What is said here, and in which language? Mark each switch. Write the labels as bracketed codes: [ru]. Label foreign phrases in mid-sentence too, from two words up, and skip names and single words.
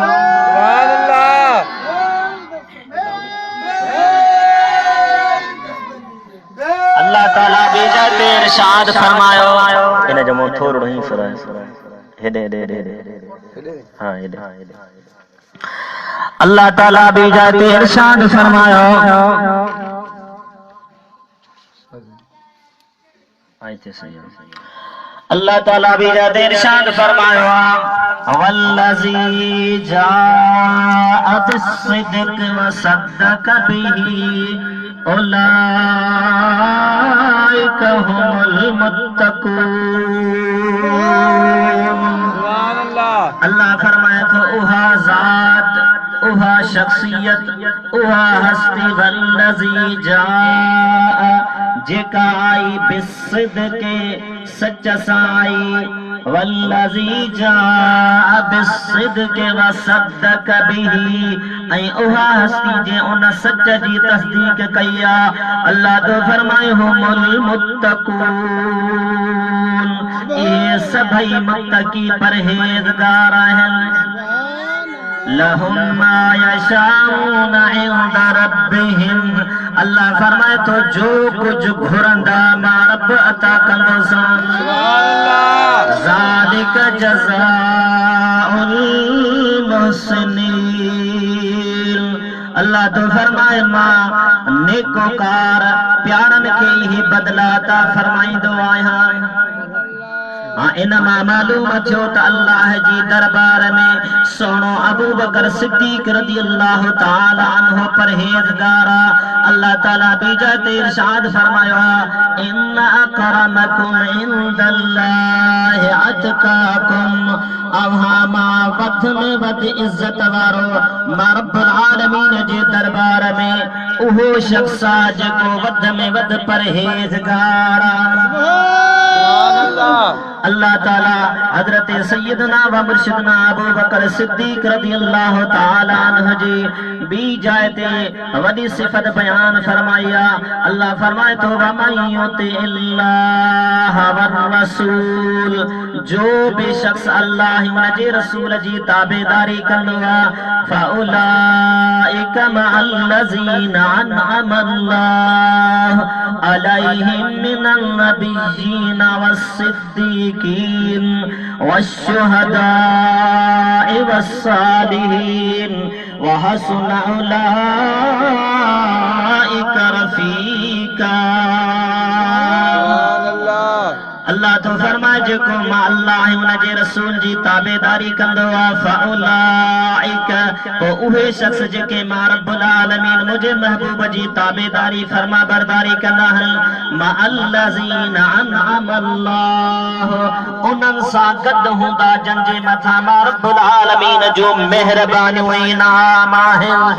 [sd] अल्लाह ताला बीजा ते इरशाद फरमायो इन जो मुंह थोरो ही फराए हेडे हेडे हेडे हां हेडे। अल्लाह ताला बीजा ते इरशाद फरमायो आयते सही अल्लाह ताला बीजा ते इरशाद फरमायो [ar] والذي جاء بالصدق وصدق به أولئك هم المتقون. [sd] अल्लाह फरमाए तो उहा ज़ात, उहा शख्सियत, उहा हस्ती [ar] والذي جاء [sd] जेका आई बिस्सिद्क़ सच सां आई [ar] والذي جاء بالصدق وصدق به [sd] ऐं उहा हस्ती जे उन सच जी तस्दीक कया। अल्लाह तो फरमाए [ar] هم المتقون, [sd] ये सभई मुत्तकी परहेज़गार आहिनि। [ar] لهم ما يشاءون عند ربهم, [sd] अल्लाह फरमाए तो जो कुछ घुरंदा मां रब अता कंदो सान। [ar] ذلك جزاء المحسنين, [sd] अल्लाह तो फरमाए मां नेकोकार प्यारन के ही बदला अता फरमाईंदो आहियां। इन मां मालूम थियो त अल्लाह जी दरबार में सोनो अबू बकर सिद्दीक [ar] رضي الله تعالى عنه [sd] परहेज़गार। अल्लाह ताला बीजा ते इरशाद फरमायो [ar] إن أكرمكم عند الله أتقاكم, [sd] अव्हा मां वध में वध इज्जत वारो मां रब्बुल आलमीन जे दरबार में उहो शख्स जेको वध में वध परहेज़गार। अल्लाह ताला हजरत सैयदना व मुर्शिदना अबू बकर सिद्दीक [ar] رضي الله تعالى عنه [sd] जी बी जाए ते वडी सिफत बयान फरमाया। अल्लाह फरमाए तो [ar] ومن يطع الله والرسول, [sd] जो भी शख्स अल्लाह उन जे रसूल जी ताबेदारी कंदो आहे [ar] فأولئك مع الذين أنعم الله عليهم من النبيين والصديقين والشهداء والصالحين وحسن أولئك رفيقا. [sd] अल्लाह तो फरमाए जेको मां अल्लाह उन जे रसूल जी ताबेदारी कंदो आहे फउलाइका, तो उहे शख्स जेके मां रब्बुल आलमीन मुझे महबूब जी ताबेदारी फरमा बरदारी कंदा आहिनि [ar] مع الذين أنعم الله, [sd] उन्हनि सां गॾु हूंदा जंहिंजे मथां मां रब्बुल आलमीन जो मेहरबानियूं ऐं इनाम आहिनि।